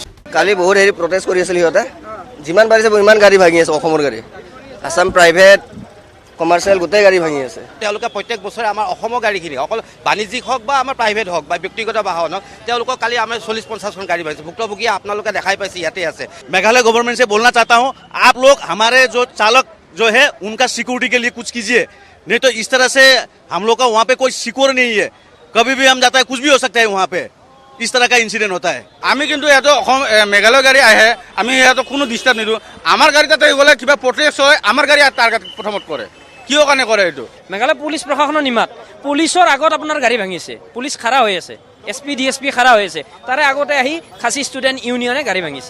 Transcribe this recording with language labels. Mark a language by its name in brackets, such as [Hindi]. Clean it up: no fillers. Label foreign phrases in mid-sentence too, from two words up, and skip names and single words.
[Assamese] কালি বহুত প্ৰটেষ্ট কৰি আছিল সিহঁতে, যিমান পাৰিছে ইমান গাড়ী ভাঙি আছে। অসমৰ গাড়ী, আছাম প্ৰাইভেট, কমাৰ্চিয়েল গোটেই গাড়ী ভাঙি আছে। তেওঁলোকে প্ৰত্যেক বছৰে আমাৰ অসমৰ গাড়ীখিনি, অকল বাণিজ্যিক হওক বা আমাৰ প্ৰাইভেট হওক বা ব্যক্তিগত বাহন হওক, তেওঁলোকক কালি আমাৰ 40-50খন গাড়ী ভাঙিছে। ভুক্তভোগী আপোনালোকে দেখাই পাইছে, ইয়াতে আছে। [Hindi] मेघालय गवर्नमेंट से बोलना चाहता हूं, आप लोग हमारे जो चालक जो है उनका सिक्योरिटी के लिए कुछ कीजिए, नहीं तो इस तरह से हम लोग का वहाँ पे कोई सिक्योर नहीं है। कभी भी हम जाता है, कुछ भी हो सकता है वहाँ पे, इस तरह का इंसिडेंट होता है। [Assamese] আমি কিন্তু ইয়াতে অসম মেঘালয় গাড়ী আহে, আমি ইয়াতে কোনো ডিষ্টাৰ্ব নিদিওঁ। আমাৰ গাড়ী তাতে গ'লে কিবা প্ৰটেষ্ট হয়, আমাৰ গাড়ী টাৰ্গেট প্ৰথমত কৰে। কিয় কাৰণে কৰে এইটো? মেঘালয় পুলিচ প্ৰশাসনৰ নিমাত পুলিচৰ আগত আপোনাৰ গাড়ী ভাঙিছে, পুলিচ খাৰা হৈ আছে, SP DSP খাৰা হৈ আছে, তাৰে আগতে আহি খাচী ষ্টুডেণ্ট ইউনিয়নে গাড়ী ভাঙিছে।